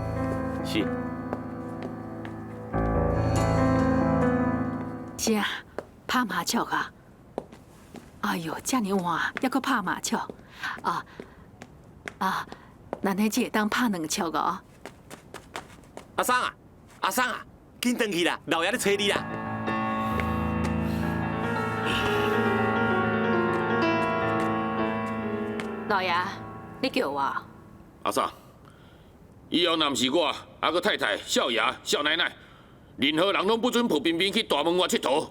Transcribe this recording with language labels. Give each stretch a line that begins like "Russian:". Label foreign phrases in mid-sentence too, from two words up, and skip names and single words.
Min Nan Chinese: 是。啥？拍麻将啊？哎呦，遮尔晚还搁拍麻将？咱迄只会当拍2枪哦。阿桑啊，阿桑啊，紧转去啦，老爷咧找你啦。老爷，你叫我？阿桑，以后若毋是我，还个太太、少爷、少奶奶，任何人拢不准抱彬彬去大门外佚佗。